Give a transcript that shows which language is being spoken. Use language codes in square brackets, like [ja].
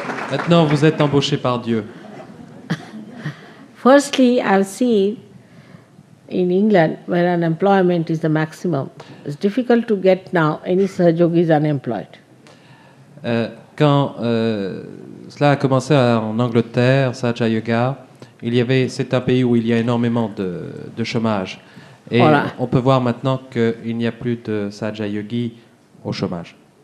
[fr] Maintenant, vous êtes embauché par Dieu. [en] Firstly, I've seen in England where unemployment is the maximum. It's difficult to get now any Sahajogi is unemployed. [fr] Quand cela a commencé en Angleterre, Sahaja Yoga, c'est un pays où il y a énormément de chômage. Et Voilà. on peut voir maintenant qu'il n'y a plus de Sahaja Yogi au chômage.